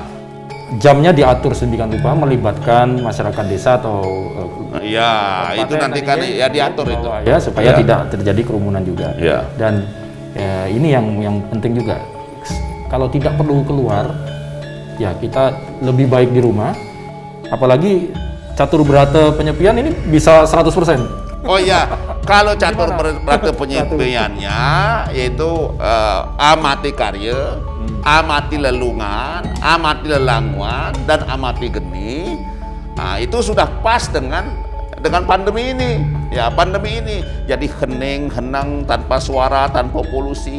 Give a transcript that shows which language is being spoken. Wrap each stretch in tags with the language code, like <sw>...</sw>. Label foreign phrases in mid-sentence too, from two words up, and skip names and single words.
<id>Jamnya diatur sedemikian rupa, melibatkan masyarakat desa atau ya itu nanti kan ya diatur itu. Ya supaya tidak terjadi kerumunan juga. Ya. Dan ini yang penting juga. Kalau tidak perlu keluar, ya kita lebih baik di rumah. Apalagi catur berata penyepian ini bisa 100%. Oh iya, kalau catur berata penyepiannya yaitu amati karya, amati lelungan, amati lelanguan, dan amati geni. Nah, itu sudah pas dengan pandemi ini. Ya, pandemi ini jadi hening, henang, tanpa suara, tanpa polusi.</id>